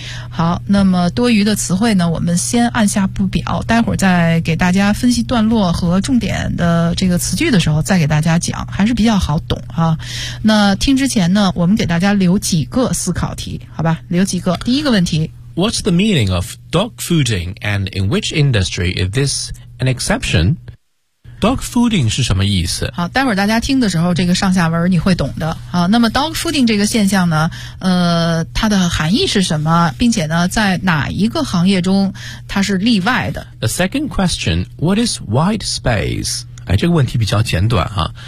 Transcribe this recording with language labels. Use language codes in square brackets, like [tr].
[zh] 好，那么多余的词汇呢，我们先按下不表，待会儿再给大家分析段落和重点的这个词句的时候再给大家讲，还是比较好懂啊。那听之前呢，我们给大家留几个思考题，好吧，留几个。第一个问题， [en] What's the meaning of dog fooding and in which industry is this an exception？ [zh] dog fooding 是什么意思？好，待会儿大家听的时候，这个上下文你会懂的。好，那么 dog fooding 这个现象呢，它的含义是什么？并且呢，在哪一个行业中它是例外的 [en] ？The second question, what is white space? [zh] 哎，这个问题比较简短啊。